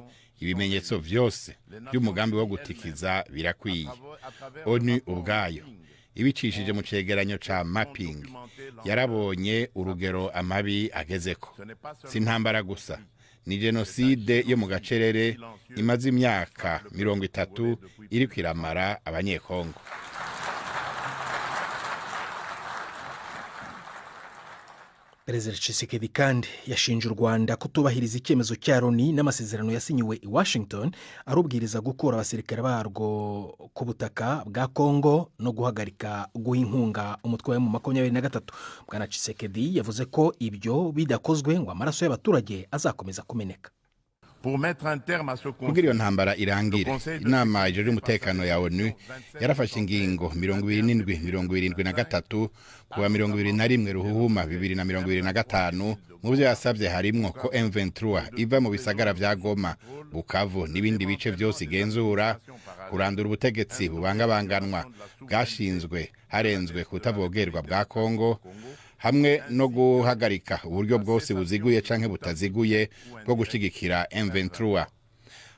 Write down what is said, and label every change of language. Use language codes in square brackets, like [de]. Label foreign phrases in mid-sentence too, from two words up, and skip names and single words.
[rn] Ibimenyetso vyose by'umugambi wo gutikiza birakwiye. ONU ubwayo ibicishije mu cegeranyo ca mapping yarabonye urugero amabi agezeko. Si ntambara gusa, ni jenoside yo mu gacerere imaze imyaka 30 iri kwiramara abanyekongo. [rw] Perezida Tshisekedi kandi yashinje u Rwanda kutubahiriza icyemezo cya Loni n'amasezerano yasinyiwe i Washington arubwiriza gukura abasirikare barwo ku butaka bwa Kongo no guhagarika guha inkunga umutwe wa M23. Bwana Tshisekedi yavuze ko ibyo bidakozwe ngo amaraso y'abaturage azakomeza kumeneka. [rn] Kugira iyo ntambara irangire, inama ijejwe umutekano ya ONU yarafashe ingingo 27-73 kuwa 21 Ruhuhuma 2025. Mu byo yasabye harimwo ko M23 iva mu bisagara vya Goma, Bukavu n'ibindi bice byose igenzura, kurandura ubutegetsi bubangabanganwa bwashinzwe harenzwe kutavogerwa bwa Kongo, hamwe no guhagarika uburyo bwose buziguye canke butaziguye bwo gushigikira M23.